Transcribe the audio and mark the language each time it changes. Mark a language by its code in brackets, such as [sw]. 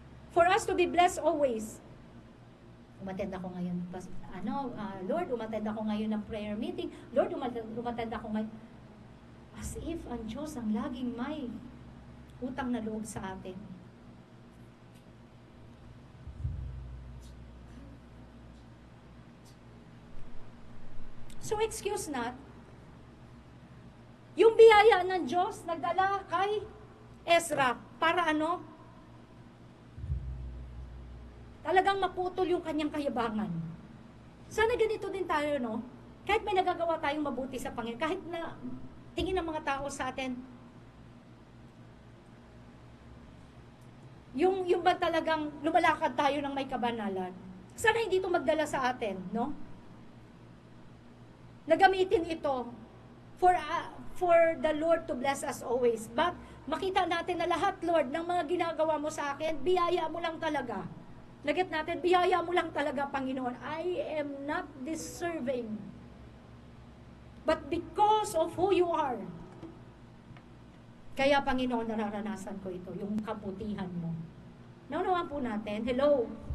[en] For us to be blessed always. [tl] Umattend ako ngayon, Lord, umattend ako ngayon ng prayer meeting. Lord, umattend ako ngayon. [en] As if [tl] ang Diyos ang laging may utang na loob sa atin. So excuse not, yung biyaya ng Diyos nagdala kay Ezra para ano? Talagang maputol yung kanyang kayabangan. Sana ganito din tayo, no? Kahit may nagagawa tayong mabuti sa Panginoon, kahit na tingin ng mga tao sa atin, yung ba talagang lumalakad tayo ng may kabanalan, sana hindi ito magdala sa atin, no? Nagamitin ito [en] for the Lord to bless us always. [tl] But makita natin na lahat, Lord, ng mga ginagawa mo sa akin, biyaya mo lang talaga. Lagat natin, biyaya mo lang talaga, Panginoon. [en] I am not deserving. But because of who you are, [tl] kaya, Panginoon, nararanasan ko ito, yung kabutihan mo. Naunawan po natin. Hello?